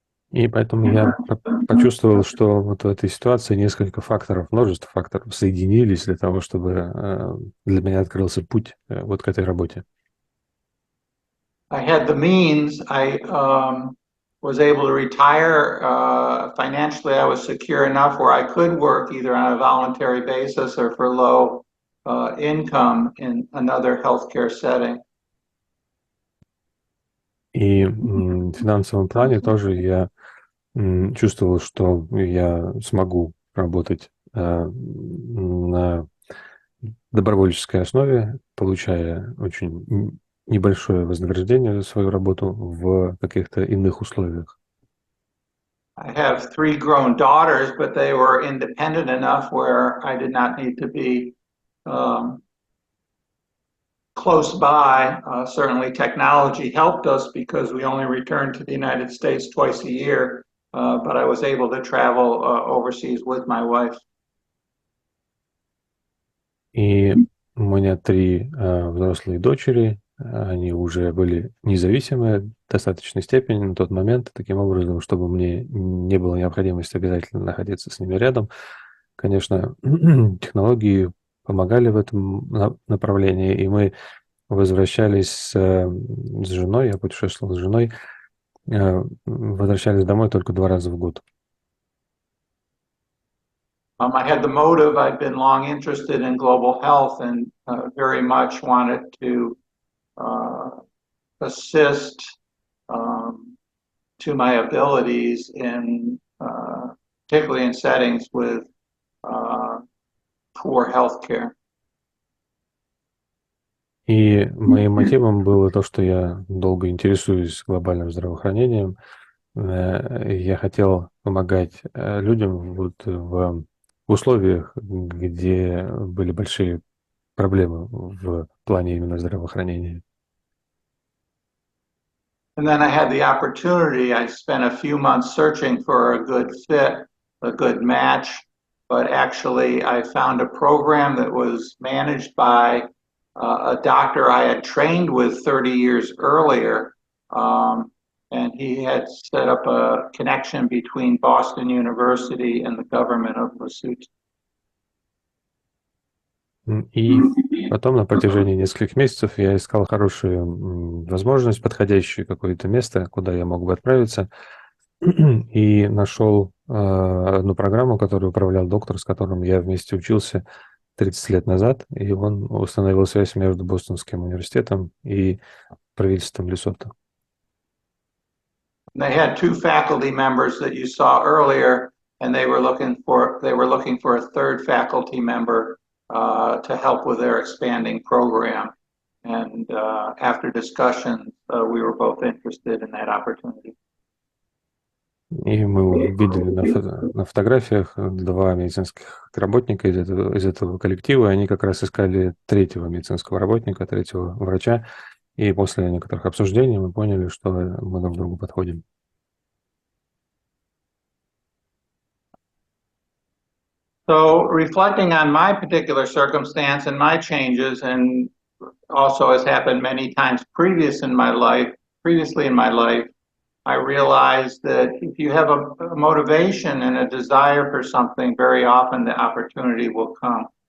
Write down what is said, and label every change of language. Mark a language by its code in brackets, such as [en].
[ru] И поэтому я почувствовал, что вот в этой ситуации несколько факторов, множество факторов соединились для того, чтобы для меня открылся путь вот к этой работе. [en] I had the means. I was able to retire financially. I was secure enough where I could work either on a voluntary basis or for low income in another healthcare setting. [ru] И в финансовом плане тоже я чувствовал, что я смогу работать на добровольческой основе, получая очень небольшое вознаграждение за свою работу в каких-то иных условиях. [en] I have 3 grown daughters, but they were independent enough where I did not need to be close by. Certainly technology helped us because we only returned to the United States twice a year, but I was able to travel overseas with my wife. [ru] И у меня 3 взрослые дочери, они уже были независимые в достаточной степени на тот момент, таким образом, чтобы мне не было необходимости обязательно находиться с ними рядом. Конечно, технологии помогали в этом направлении, и мы возвращались с женой, я путешествовал с женой, возвращались домой только 2 раза в год. [en] I had the motive. I'd been long interested in global health and very much wanted to assist to my abilities in particularly in settings with poor healthcare. [ru] И моим мотивом было то, что я долго интересуюсь глобальным здравоохранением. Я хотел помогать людям вот в условиях, где были большие проблемы в плане именно здравоохранения. [en] And then I had the opportunity. I spent a few months searching for a good fit, a good match, but actually I found a program that was managed by a doctor I had trained with 30 years earlier, and he had set up a connection between Boston University and the government of Lesotho. [ru] И потом на протяжении нескольких месяцев я искал хорошую возможность, подходящее какое-то место, куда я мог бы отправиться, и нашел одну программу, которую управлял доктор, с которым я вместе учился 30 лет назад, и он установил связь между Бостонским университетом и правительством Лесото. [en] They had 2 faculty members that you saw earlier, and they were looking for a third faculty member to help with their expanding program. And after discussion, we were both interested in that opportunity. [ru] И мы видели на фотографиях 2 медицинских работника из этого коллектива. Они как раз искали 3-го медицинского работника, 3-го врача. И после некоторых обсуждений мы поняли, что мы друг к другу подходим. [en] So reflecting on my particular circumstance and my changes, and also has happened many times previously in my life, I realized that if you have a motivation and a desire for something, very often the opportunity will come.